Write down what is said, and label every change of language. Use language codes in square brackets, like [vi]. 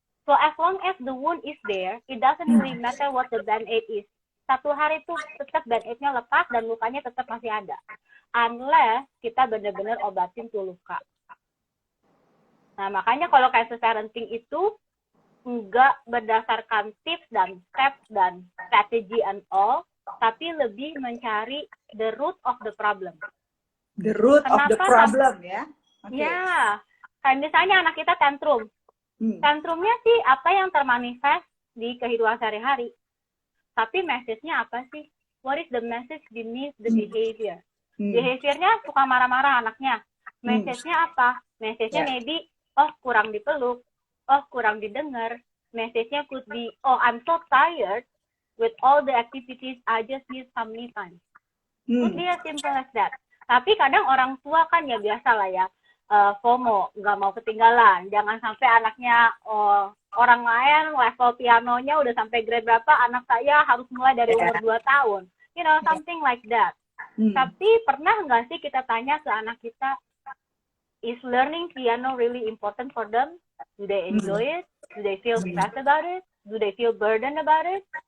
[en] So as long as the wound is there, it doesn't really matter what the band-aid is. [id] Satu hari itu tetap band-aid-nya lepas dan lukanya tetap masih ada. Unless kita benar-benar obatin tuh luka. Nah, makanya kalau kayak parenting itu nggak berdasarkan tips dan steps dan strategi [en] and all, [id] tapi lebih mencari [en] the root of the problem. The root of the problem ya. [id] Okay. Ya, kayak misalnya anak kita tantrum. Tantrumnya sih apa yang termanifest di kehidupan sehari-hari. Tapi message-nya apa sih? [en] What is the message beneath the behavior? [id] Behavior-nya suka marah-marah anaknya. Message-nya apa? Message-nya maybe, oh kurang dipeluk, oh kurang didengar. [en] Message-nya could be, oh I'm so tired with all the activities, I just need some me time. Could be as simple as that. [id] Tapi kadang orang tua kan ya biasa lah ya, FOMO, nggak mau ketinggalan. Jangan sampai anaknya orang lain level pianonya udah sampai grade berapa, anak saya harus mulai dari umur 2 tahun. [en] You know, something like that. [id] Tapi pernah nggak sih kita tanya ke anak kita, [en] is learning piano really important for them? Do they enjoy it? Do they feel stressed about it? Do they feel burdened about it?